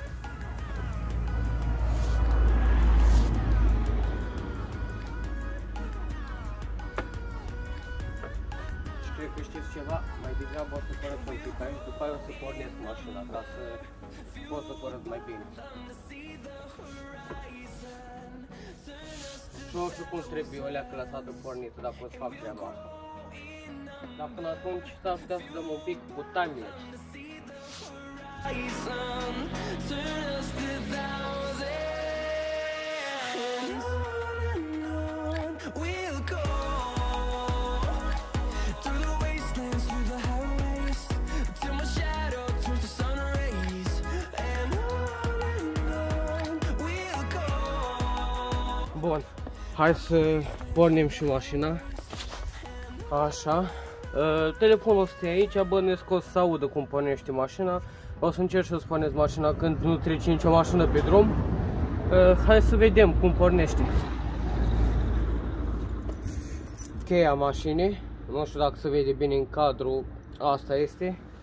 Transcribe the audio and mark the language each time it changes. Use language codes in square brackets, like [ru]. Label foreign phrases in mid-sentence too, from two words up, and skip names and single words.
[ro] Și cred că știți ceva, mai degrabă o să părăți un pic aici, după aia o să pornesc mașina ca să pot să părăți mai bine. Și nu știu cum trebuie o leacă lăsată pornită, dacă o să fac treaba asta. Dar până atunci s-ar putea să dăm un pic cu time-lapse. [en] Turn us to thousands, on we'll go, through the wastelands, through the highways, till my shadow turns to sun rays, and on we'll go. [ro] Bun, hai să pornim și mașina. Așa. Telefonul stă aici, bănuiesc că o să se audă cum pornește mașina. O să încerc să pornesc mașina când nu trece nicio mașină pe drum. Hai să vedem cum pornește. Cheia mașinii, nu știu dacă se vede bine în cadru, asta este.